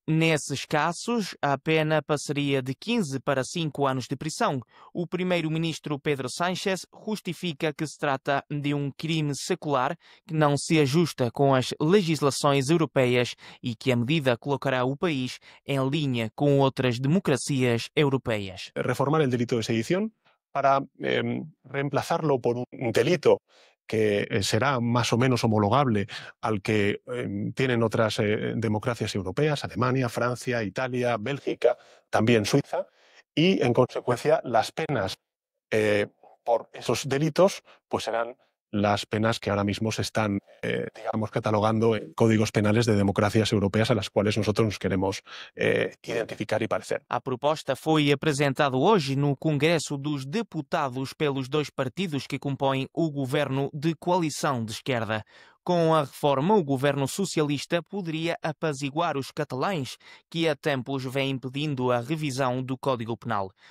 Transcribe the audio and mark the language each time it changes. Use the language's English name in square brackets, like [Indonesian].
[Portuguese] Nesses casos, a pena passaria de 15 para 5 anos de prisão. O primeiro-ministro Pedro Sánchez justifica que se trata de um crime secular que não se ajusta com as legislações europeias e que a medida colocará o país em linha com outras democracias europeias. [Spanish] Reformar el delito de sedición para reemplazarlo por un delito que será más o menos homologable al que tienen otras democracias europeas, Alemania, Francia, Italia, Bélgica, también Suiza, y en consecuencia las penas por esos delitos pues serán las penas que ahora mismo se están, catalogando en códigos penales de democracias europeas a las cuales nosotros nos queremos identificar e parecer. [Portuguese] A proposta foi apresentada hoje no Congresso dos Deputados pelos dois partidos que compõem o governo de coalição de esquerda. Com a reforma, o governo socialista poderia apaziguar os catalães que há tempos vêm impedindo a revisão do Código Penal.